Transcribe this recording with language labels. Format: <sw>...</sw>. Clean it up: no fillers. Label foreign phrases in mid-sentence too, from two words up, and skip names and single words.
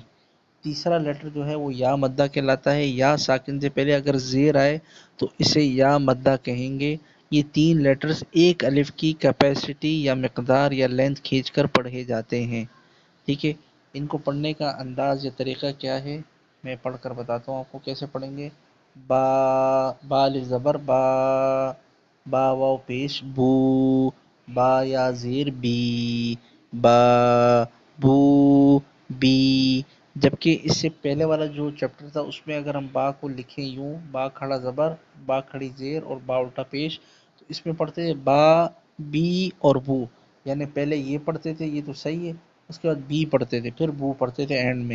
<ur>تیسرا لیٹر جو ہے وہ یا مدہ کہلاتا ہے، یا ساکن سے پہلے اگر زیر آئے تو اسے یا مدہ کہیں گے۔ یہ تین لیٹرز ایک الف کی کیپیسٹی یا مقدار یا لینتھ کھینچ کر پڑھے جاتے ہیں۔ ٹھیک ہے، ان کو پڑھنے کا انداز یا طریقہ کیا ہے میں پڑھ کر بتاتا ہوں آپ کو کیسے پڑھیں گے۔ با، با الف زبر با، با واو پیش بو، با یا زیر بی، با بو بی۔ جبکہ اس سے پہلے والا جو چیپٹر تھا اس میں اگر ہم با کو لکھیں یوں، با کھڑا زبر، با کھڑی زیر اور با الٹا پیش، تو اس میں پڑھتے تھے با، بی اور بو، یعنی پہلے یہ پڑھتے تھے، یہ تو صحیح ہے، اس کے بعد بی پڑھتے تھے، پھر بو پڑھتے تھے اینڈ میں۔</ur>